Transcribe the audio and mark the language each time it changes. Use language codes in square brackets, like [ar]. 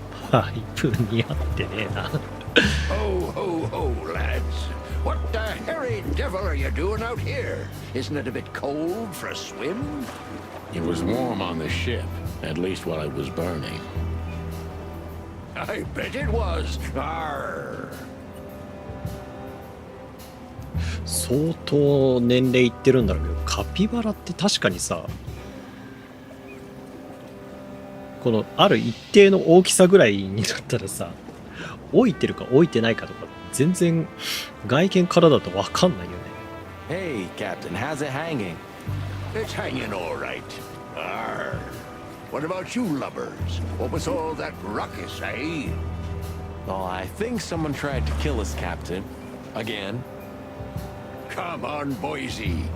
[ja] パイプ似合ってねえな。 [en] Ho, ho, ho, lads. What the hairy devil are you doing out here? Isn't it a bit cold for a swim? It was warm on the ship, at least while it was burning. I bet it was. Arr. [ja] 相当年齢いってるんだろうけど、カピバラって確かにさ、このある一定の大きさぐらいになったらさ、置いてるか置いてないかとか全然外見からだと分かんないよね。 [en] Hey, Captain, how's it hanging? It's hanging all right. Arr. What about you lubbers? What was all that ruckus, eh? Oh, I think someone tried to kill us, Captain. Again. Come on, Boise.